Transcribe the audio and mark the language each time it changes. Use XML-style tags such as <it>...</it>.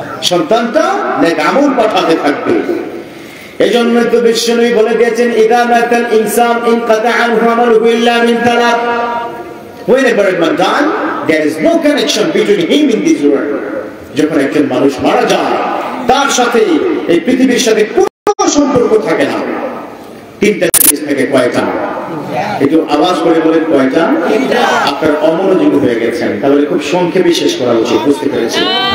<bn>সন্তানটা নেক আমল পাঠাতে থাকবে। এজন্য তো বিশ্বনবী বলে দিয়েছেন,</bn> <ar>ইদা মাতাল ইনসান ইনকাতা আনহু আমালুহু ইল্লা মিন তালাত।</ar> <en>Whenever a man dies, there is no connection between him in this world.</en> <bn>যখন একজন মানুষ মারা যায়, তার সাথে এই পৃথিবীর সাথে কোনো সম্পর্ক থাকে না। তিনটা জিনিস থাকে। কয়টা? একটু আওয়াজ করে বলেন কয়টা? আপনার অমনোযোগী হয়ে গেছেন, তাহলে খুব সংক্ষেপে শেষ করা উচিত। বুঝতে পেরেছেন?</bn>